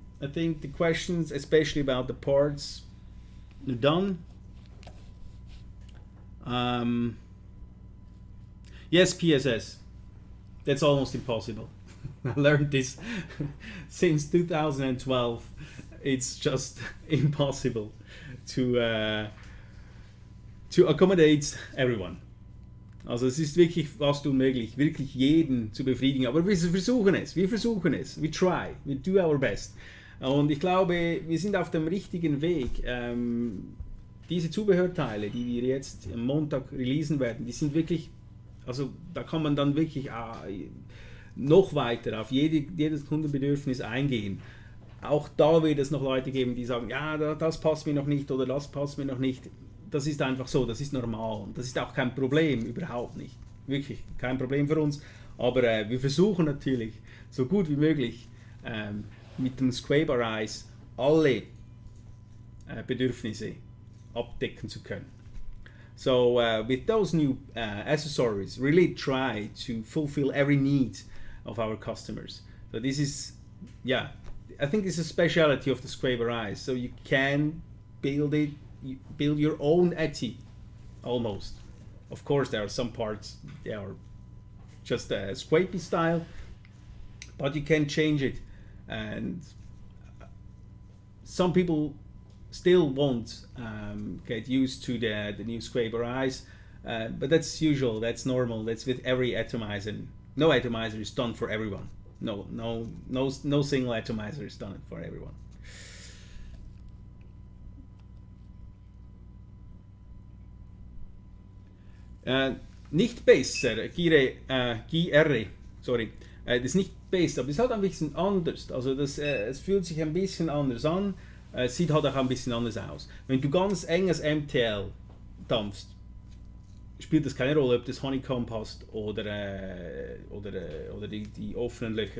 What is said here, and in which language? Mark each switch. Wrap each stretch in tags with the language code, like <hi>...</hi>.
<en>I think the questions, especially about the parts, are done. Yes, PSS. That's almost impossible. I learned this since 2012. It's just impossible to accommodate everyone.</en> <de>Also es ist wirklich fast unmöglich, wirklich jeden zu befriedigen. Aber wir versuchen es.</de> <en>We try. We do our best.</en> <de>Und ich glaube, wir sind auf dem richtigen Weg. Diese Zubehörteile, die wir jetzt am Montag releasen werden, die sind wirklich, also da kann man dann wirklich noch weiter auf jedes Kundenbedürfnis eingehen. Auch da wird es noch Leute geben, die sagen, ja, das passt mir noch nicht oder das passt mir noch nicht. Das ist einfach so, das ist normal. Das ist auch kein Problem, überhaupt nicht. Wirklich kein Problem für uns. Aber wir versuchen natürlich, so gut wie möglich mit dem SQuape A alle Bedürfnisse abdecken zu können.</de> <en>So with those new accessories, really try to fulfill every need of our customers. So this is, I think this is a speciality of the SQuape A. So you can build your own Etty, almost. Of course, there are some parts they are just a SQuape style, but you can change it, and some people still won't get used to the new SQuape A, but that's usual, that's normal, that's with every atomizer. No atomizer is done for everyone. No single atomizer is done for everyone.</en> <de>Nicht besser, GR, sorry, das ist nicht besser, aber es ist halt ein bisschen anders. Also es fühlt sich ein bisschen anders an, es sieht halt auch ein bisschen anders aus. Wenn du ganz enges MTL dampfst, spielt das keine Rolle, ob das Honeycomb passt oder die offenen Löcher.</de>